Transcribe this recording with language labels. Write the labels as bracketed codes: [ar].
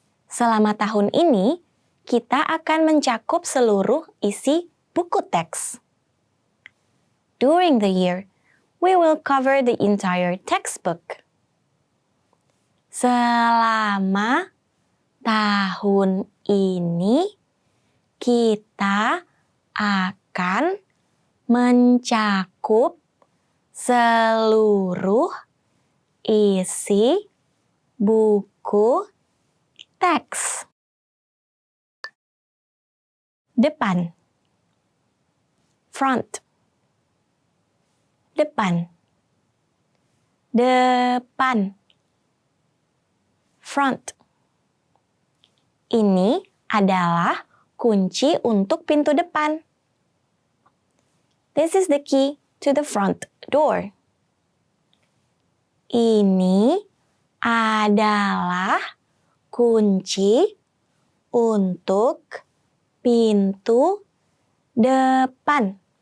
[id] Selama tahun ini, kita akan mencakup seluruh isi buku teks. [en] During the year, we will cover the entire textbook. [id] Selama tahun ini, kita akan mencakup seluruh isi buku teks. Depan. [en] Front. [id] Depan. Depan. [en] front. [id] Ini adalah kunci untuk pintu depan. [en] This is the key to the front door. [id] Ini adalah kunci untuk pintu depan.